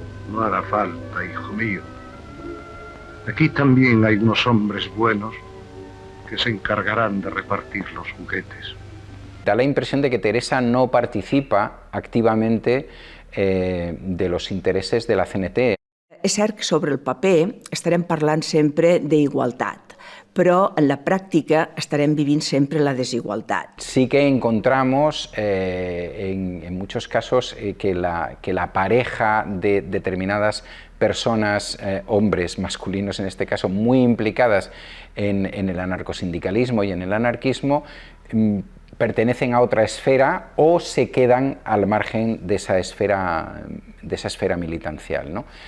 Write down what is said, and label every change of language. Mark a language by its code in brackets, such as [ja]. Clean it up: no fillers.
[es] No hará falta, hijo mío. Aquí también hay unos hombres buenos que se encargarán de repartir los juguetes. Da la impresión de que Teresa no participa activamente de los intereses de la CNT. [ca] És cert que sobre el paper estarem parlant sempre d'igualtat, però en la pràctica estarem vivint sempre la desigualtat. [es] Sí que encontramos en muchos casos que la pareja de determinadas personas, hombres masculinos en este caso, muy implicadas en el anarcosindicalismo y en el anarquismo, pertenecen a otra esfera o se quedan al margen de esa esfera militancial, ¿no?